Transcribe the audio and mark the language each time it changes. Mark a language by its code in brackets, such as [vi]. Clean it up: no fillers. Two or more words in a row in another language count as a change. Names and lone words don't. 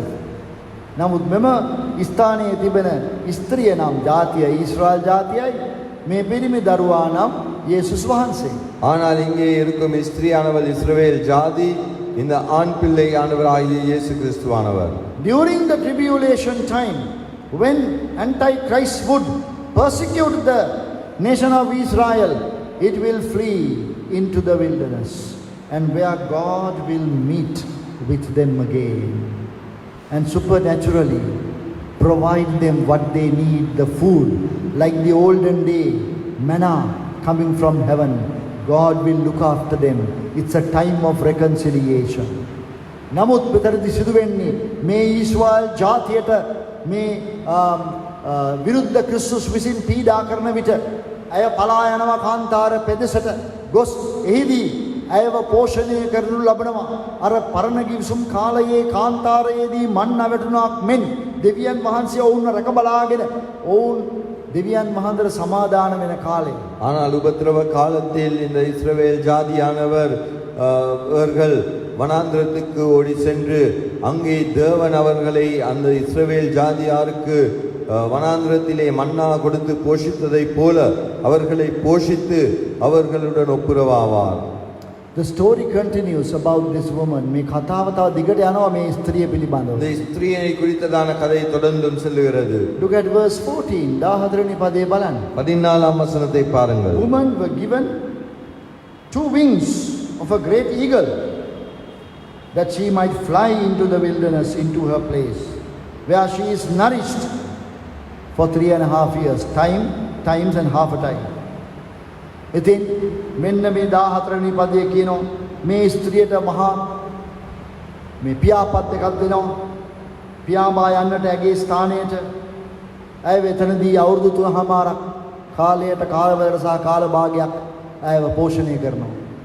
[si] නමුත් මෙම ස්ථානයේ තිබෙන ස්ත්‍රිය නම් ජාතිය ඊශ්‍රායල් ජාතියයි, මේ පිරිමි දරුවා නම් යේසුස් වහන්සේ. [ta] ஆனால் இங்கே இருக்கும் ஸ்திரீயானவள் இஸ்ரவேல் ஜாதி, இந்த ஆண் பிள்ளை ஆண்டவராகிய இயேசு கிறிஸ்துவானவர். [en] During the tribulation time, when Antichrist would persecute the nation of Israel, it will flee into the wilderness, and where God will meet with them again and supernaturally provide them what they need, the food, like the olden day manna coming from heaven. God will look after them. It's a time of reconciliation. [si] නමුත් මෙතනදී සිදුවෙන්නේ මේ ඊශ්‍රායල් ජාතියට මේ විරුද්ධ ක්‍රිස්තුස් විසින් පීඩා කරන විට අය පලා යනවා කාන්තාර පෙදෙසට ගොස් එහිදී ඇයව පෝෂණය කරනු ලබනවා. අර පරණ ගිවිසුම් කාලයේ කාන්තාරයේදී මන්න වැටුණාක් මෙන් දෙවියන් වහන්සේ ඔවුන්ව රැක බලාගෙන ඔවුන් දෙවියන් වහන්සේට සමාදාන වෙන කාලේ. [ta] ஆனால் உபத்திரவ காலத்தில் இந்த இஸ்ரவேல் ஜாதியானவர் அவர்கள் வனாந்திரத்துக்கு ஓடி சென்று அங்கே தேவன் அவர்களை அந்த இஸ்ரவேல் ஜாதியாருக்கு வனாந்திரத்திலே மன்னா கொடுத்து போஷித்ததை போல அவர்களை போஷித்து அவர்களுடன் ஒப்புரவாவார். [en] The story continues about this woman. [si] මේ කතාව තව දිගට යනවා මේ ස්ත්‍රිය පිළිබඳව. [ta] இந்த ஸ்திரீயை குறித்ததான கதை தொடர்ந்தும் செல்லுகிறது. [en] Look at verse 14. [si] 14 වෙනි පදේ බලන්න. [ta] 14ஆம் வசனத்தை பாருங்கள். [en] Women were given 2 wings of a great eagle, that she might fly into the wilderness, into her place, where she is nourished for 3.5 years, times and half a time. [si] ඉතින් මෙන්න මේ 14 වෙනි පදයේ කියනවා මේ ස්ත්‍රියට මහා මේ පියාපත් එකක් දෙනවා. පියාඹා යන්නට ඇගේ ස්ථානයට ඇය වෙතනදී අවුරුදු 3මාරක් කාලයට කාලවලට සහ කාල භාගයක් ඇයව පෝෂණය කරනවා.